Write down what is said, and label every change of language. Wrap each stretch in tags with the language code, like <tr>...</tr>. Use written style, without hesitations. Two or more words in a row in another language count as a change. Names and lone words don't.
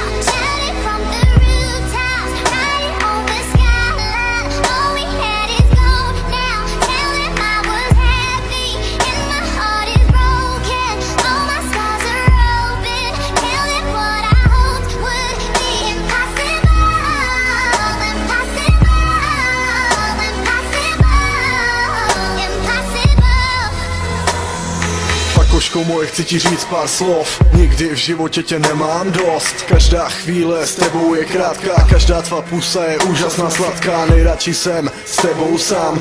<en>Shout it from the rooftops, write it on the skyline. All we had is gold now. Tell them I was happy and my heart is broken. All my scars are open. Tell them what I hoped would be impossible. Impossible.</en> <cs>Pakoško moje, chci ti říct pár slov. Nikdy v životě tě nemám dost. Každá chvíle s tebou je krátká. Každá tvá pusa je úžasná, sladká. Nejradši jsem s tebou sám.</cs>